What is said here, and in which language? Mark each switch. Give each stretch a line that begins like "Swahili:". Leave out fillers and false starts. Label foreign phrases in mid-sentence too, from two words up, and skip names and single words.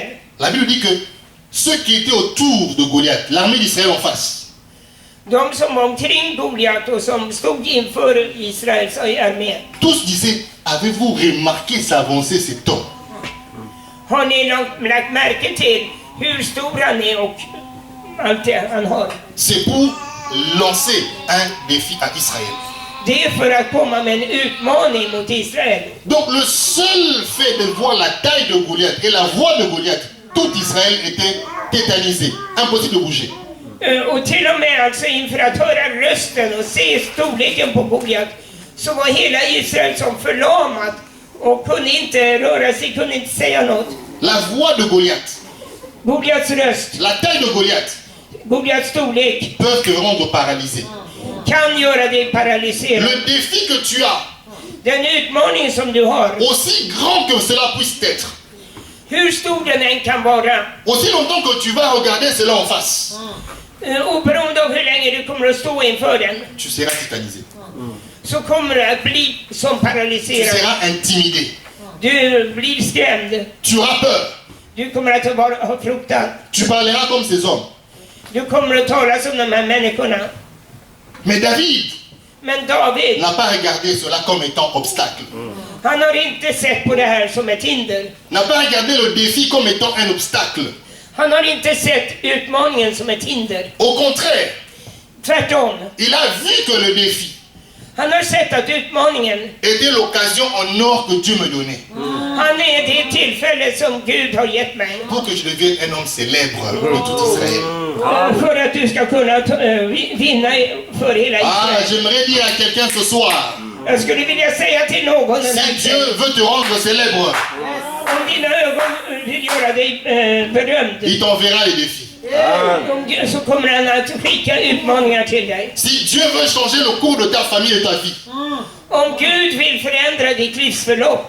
French: la Bible dit que ceux qui étaient autour de Goliath, l'armée d'Israël en face,
Swedish: De som var omkring Goliat och som stod inför Israels armé.
French: tous disaient, avez-vous remarqué sa avancée, cet homme?
Swedish: Har ni lagt märke till hur stor han är och allt det han har?
French: C'est pour lancer un défi à Israël.
Swedish: Det är för att komma med en utmaning mot Israel.
French: Donc le seul fait de voir la taille de Goliath et la voix de Goliath, tout Israël était tétanisé, impossible de bouger.
Swedish: Och till och med alltså inför att höra rösten och se storleken på Goliat så var hela Israel som förlamat och kunde inte röra sig, kunde inte säga något.
French: La voix de Goliath,
Swedish: Goliats röst,
French: la taille de Goliath
Swedish: Goliats storlek
French: peuvent te rendre paralysé.
Swedish: kan göra dig paralyserad.
French: Le défi que tu as,
Swedish: Den utmaning som du har,
French: aussi grand que cela puisse être,
Swedish: hur stor den än kan vara,
French: aussi longtemps que tu vas regarder cela en face,
Swedish: oberoende av hur länge du kommer att stå inför den,
French: tu seras tétanisé.
Swedish: så kommer du att bli som
French: Tu
Swedish: paralyserad.
French: seras intimidé.
Swedish: Du blir skrämd.
French: Tu auras peur.
Swedish: Du kommer att ha fruktan.
French: Tu parleras comme ces hommes.
Swedish: Du kommer att tala som de här människorna.
French: Mais David
Swedish: Men David,
French: n'a pas regardé cela comme étant obstacle.
Swedish: han har inte sett på det här som ett hinder.
French: N'a pas regardé le défi comme étant un obstacle.
Swedish: Han har inte sett utmaningen som ett hinder.
French: Au contraire,
Swedish: Tvärtom.
French: il a vu que le défi
Swedish: Han har sett att utmaningen,
French: était l'occasion en or que Dieu me donnait
Swedish: han är det tillfälle som Gud har gett mig.
French: pour que je devienne un homme célèbre de tout Israël.
Swedish: För att du ska kunna vinna för hela Ah, Israel.
French: j'aimerais dire à quelqu'un ce soir,
Swedish: Jag skulle vilja säga till någon den här
French: si Dieu veut te rendre célèbre,
Swedish: om dina ögon vill göra dig berömd,
French: il t'enverra les défis.
Swedish: så kommer han att skicka utmaningar till dig.
French: Si Dieu veut changer le cours de ta famille et de ta vie,
Swedish: Om Gud vill förändra ditt livsförlopp,